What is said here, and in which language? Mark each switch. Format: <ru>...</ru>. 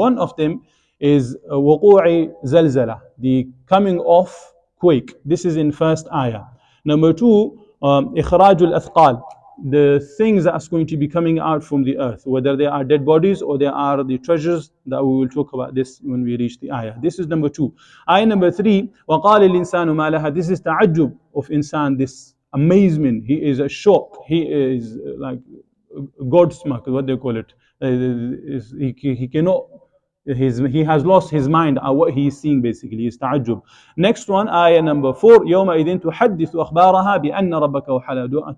<en>One of them is wuqu'i zalzalah, the coming of quake. This is in first ayah. Number 2, ikhrajul athqal, the things that are going to be coming out from the earth, whether they are dead bodies or they are the treasures, that we will talk about this when we reach the ayah. This is number 2. Ayah number 3,</en> <ar>وَقَالَ الْإِنسَانُ مَا لَهَا.</ar> <en>This is ta'ajjub of insan, this amazement. He is a shock. He is like godsmack, what they call it. He cannot, he has lost his mind at what he is seeing, basically. Is ta'ajjub. Next one, ayah number 4,</en> <ar>يَوْمَئِذٍ تُحَدِّثُ أَخْبَارَهَا بِأَنَّ رَبَّكَ وَحَلَا.</ar>